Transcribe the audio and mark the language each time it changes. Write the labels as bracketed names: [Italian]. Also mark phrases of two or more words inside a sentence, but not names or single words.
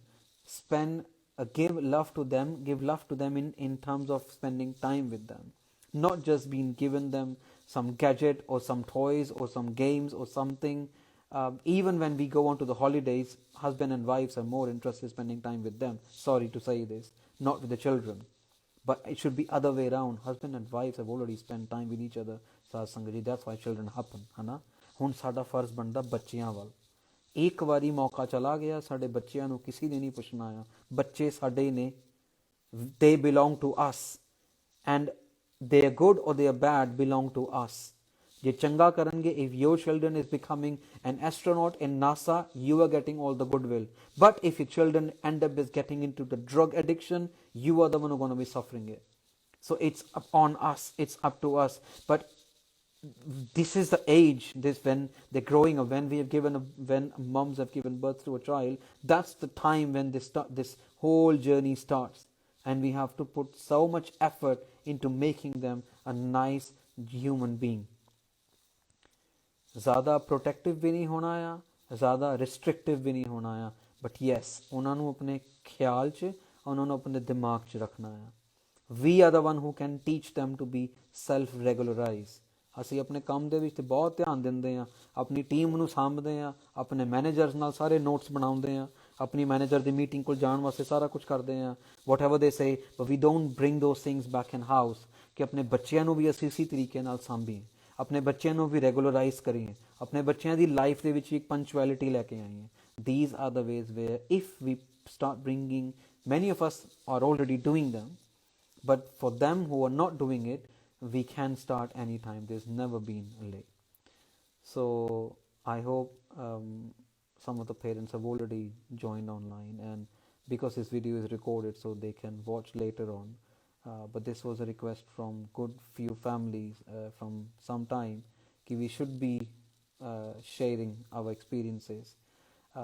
[English] Give love to them in terms of spending time with them, not just being given them some gadget or some toys or some games or something. Even when we go on to the holidays, husband and wives are more interested in spending time with them. Sorry to say this, not with the children, but it should be other way around. Husband and wives have already spent time with each other. That's why children happen, hana. [Punjabi] ਹੁਣ ਸਾਡਾ ਫਰਜ਼ ਬਣਦਾ ਬੱਚਿਆਂ ਵੱਲ. ਇੱਕ ਵਾਰੀ ਮੌਕਾ ਚਲਾ ਗਿਆ, ਸਾਡੇ ਬੱਚਿਆਂ ਨੂੰ ਕਿਸੇ ਨੇ ਨਹੀਂ ਪੁੱਛਣਾ ਆ. ਬੱਚੇ ਸਾਡੇ ਨੇ, [English] they belong to us, and they are good or they are bad belong to us. [Punjabi] ਜੇ ਚੰਗਾ ਕਰਨਗੇ, [English] if your children is becoming an astronaut in NASA, you are getting all the goodwill. But if your children end up as getting into the drug addiction, you are the one who going to be suffering it. So it's on us, it's up to us. But this is the age, this when they're growing up, when moms have given birth to a child, that's the time when this whole journey starts, and we have to put so much effort into making them a nice human being. [Hindi] ज़्यादा [English] protective भी नहीं होना या ज़्यादा restrictive [Hindi] भी नहीं होना या, [English] but yes, [Punjabi] ਉਹਨਾਂ ਨੂੰ ਆਪਣੇ ਖਿਆਲ 'ਚ, ਉਹਨਾਂ ਨੂੰ ਆਪਣੇ ਦਿਮਾਗ 'ਚ ਰੱਖਣਾ ਆ. [English] We are the one who can teach them to be self-regularized. [Punjabi] ਅਸੀਂ ਆਪਣੇ ਕੰਮ ਦੇ ਵਿੱਚ ਤੇ ਬਹੁਤ ਧਿਆਨ ਦਿੰਦੇ ਹਾਂ, ਆਪਣੀ ਟੀਮ ਨੂੰ ਸਾਂਭਦੇ ਹਾਂ, ਆਪਣੇ ਮੈਨੇਜਰਸ ਨਾਲ ਸਾਰੇ ਨੋਟਸ ਬਣਾਉਂਦੇ ਹਾਂ, ਆਪਣੀ ਮੈਨੇਜਰ ਦੀ ਮੀਟਿੰਗ ਕੋਲ ਜਾਣ ਵਾਸਤੇ ਸਾਰਾ ਕੁਝ ਕਰਦੇ ਹਾਂ, [English] what ever they say, but we don't bring those things back in house, [Punjabi] ਕਿ ਆਪਣੇ ਬੱਚਿਆਂ ਨੂੰ ਵੀ ਅਸੀਂ ਇਸੇ ਤਰੀਕੇ ਨਾਲ ਸਾਂਭੀਏ, ਆਪਣੇ ਬੱਚਿਆਂ ਨੂੰ ਵੀ ਰੈਗੂਲਰਾਈਜ਼ ਕਰੀਏ, ਆਪਣੇ ਬੱਚਿਆਂ ਦੀ ਲਾਈਫ ਦੇ ਵਿੱਚ ਇੱਕ ਪੰਚੁਐਲਿਟੀ ਲੈ ਕੇ ਆਈਏ. [English] These are the ways where if we start bringing, many of us are already doing them, but for them who are not doing it, we can start anytime. There's never been late. So I hope some of the parents have already joined online, and because this video is recorded so they can watch later on, but this was a request from good few families from some time that we should be sharing our experiences.